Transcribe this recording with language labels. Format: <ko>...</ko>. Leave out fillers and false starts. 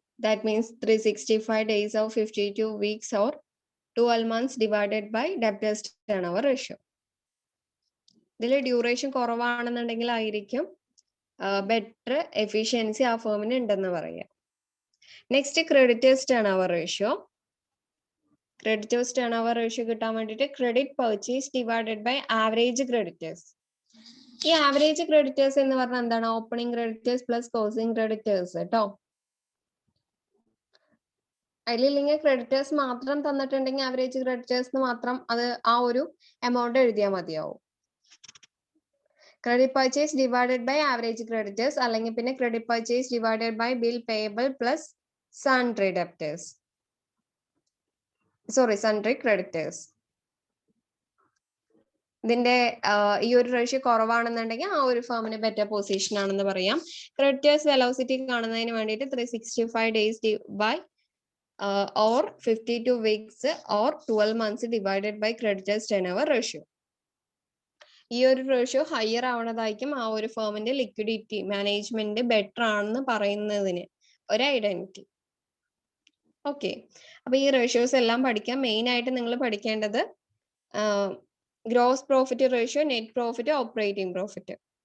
<en>That means 365 days of 52 weeks or 12 months divided by debtors turnover ratio.</en> <ml>ഇതിൽ duration കുറവാണെന്നുണ്ടെങ്കിൽ ആയിരിക്കും better efficiency ആ ഫേമിന് ഉണ്ടെന്ന് പറയാം. Next creditors turn over ratio. Creditors turn over ratio കിട്ടാൻ വേണ്ടിയിട്ട് credit purchase divided by average creditors. ഈ average creditors എന്ന് പറഞ്ഞാൽ എന്താണ്? Opening creditors plus closing creditors കേട്ടോ. അതിലില്ലെങ്കിൽ ക്രെഡിറ്റേഴ്സ് മാത്രം തന്നിട്ടുണ്ടെങ്കിൽ ആവറേജ് ക്രെഡിറ്റേഴ്സ് മാത്രം അത് ആ ഒരു എമൗണ്ട് എഴുതിയാൽ മതിയാവും. Credit purchase divided by average creditors അല്ലെങ്കിൽ പിന്നെ credit purchase divided by bill payable plus sundry debtors, sundry creditors. ഇതിന്റെ ഈ ഒരു റേഷ്യോ കുറവാണെന്നുണ്ടെങ്കിൽ ആ ഒരു ഫേമിന് ബെറ്റർ പൊസിഷൻ ആണെന്ന് പറയാം. ക്രെഡിറ്റേഴ്സ് വെലോസിറ്റി കാണുന്നതിന് വേണ്ടിയിട്ട് 365 days by</ml> <en>or 52 weeks or 12 months divided by creditors turnover ratio.</en> <ml>ഈ ഒരു റേഷ്യോ ഹയർ ആവണതായിരിക്കും ആ ഒരു ഫേമിന്റെ ലിക്വിഡിറ്റി മാനേജ്മെന്റ് ബെറ്റർ ആണെന്ന് പറയുന്നതിന് ഒരു ഐഡന്റിറ്റി. ഓക്കെ, അപ്പൊ ഈ റേഷ്യോസ് എല്ലാം പഠിക്കാം. മെയിൻ ആയിട്ട് നിങ്ങൾ പഠിക്കേണ്ടത് gross profit ratio, net profit, operating profit.</ml>